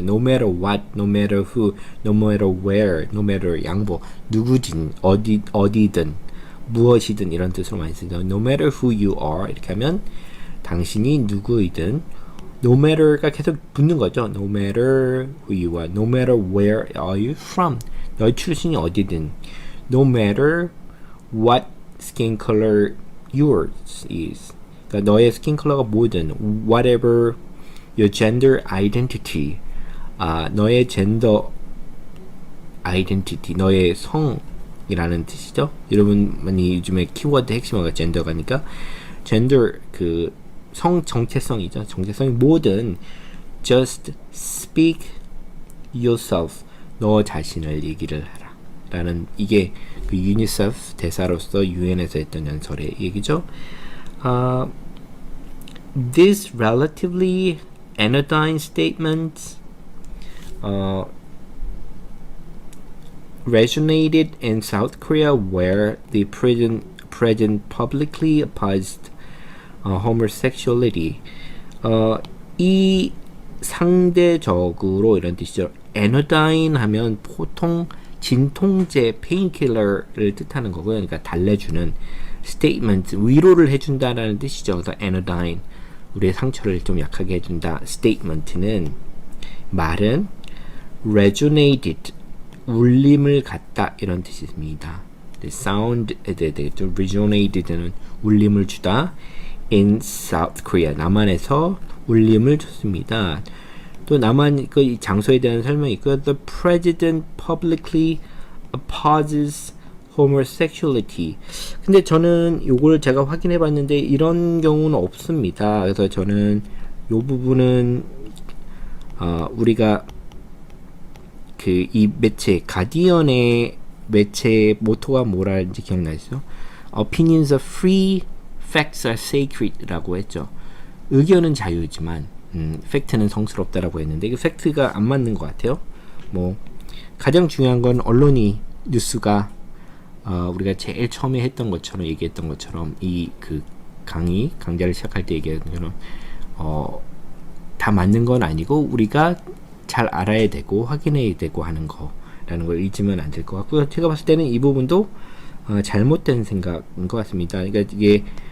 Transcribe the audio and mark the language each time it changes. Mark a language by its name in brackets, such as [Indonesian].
[English] No matter what, no matter who, no matter where, no matter [Korean] 양보 누구든 어디든 무엇이든 이런 뜻으로 많이 쓰죠. [English] No matter who you are [Korean] 이렇게 하면 당신이 누구이든 no matter가 계속 붙는 거죠. [English] No matter who you are, no matter where are you from, [Korean] 너의 출신이 어디든, [English] no matter what skin color yours is, [Korean] 그러니까 너의 스킨 컬러가 뭐든, [English] whatever your gender identity, [Korean] 너의 젠더 [English] identity, [Korean] 너의 성이라는 뜻이죠. 여러분 많이 요즘에 키워드 핵심어가 젠더가니까 젠더 그 성 정체성이죠. 정체성이 뭐든 [English] just speak yourself. [Korean] 너 자신을 얘기를 하라. 라는 이게 그 유니세프 대사로서 유엔에서 했던 연설의 얘기죠. [English] This relatively anodyne statement resonated in South Korea where the president publicly opposed homosexuality. [Korean] 이 상대적으로 이런 뜻이죠. 에너다인 하면 보통 진통제 페인킬러를 뜻하는 거고요. 그러니까 달래주는 statement, 위로를 해준다라는 뜻이죠. 그래서 에너다인, 우리의 상처를 좀 약하게 해준다. statement는 말은 resonated, 울림을 갖다 이런 뜻입니다. sound에 되겠죠. resonated는 울림을 주다. [English] in South Korea, [Korean] 남한에서 울림을 줬습니다. 또 남한 그 장소에 대한 설명이 있고요. [English] The president publicly opposes homosexuality. [Korean] 근데 저는 요걸 제가 확인해 봤는데 이런 경우는 없습니다. 그래서 저는 요 부분은 우리가 그 이 매체 가디언의 매체 모토가 뭐라는지 기억나시죠? [English] Opinions are free, facts are sacred라고 했죠. [Korean] 의견은 자유지만 팩트는 성스럽다라고 했는데 그 팩트가 안 맞는 것 같아요. 뭐 가장 중요한 건 언론이 뉴스가 우리가 제일 처음에 했던 것처럼 얘기했던 것처럼 이 그 강좌를 시작할 때 얘기했던 것처럼 다 맞는 건 아니고 우리가 잘 알아야 되고 확인해야 되고 하는 거라는 걸 잊으면 안 될 것 같고요. 제가 봤을 때는 이 부분도 잘못된 생각인 것 같습니다. 그러니까 이게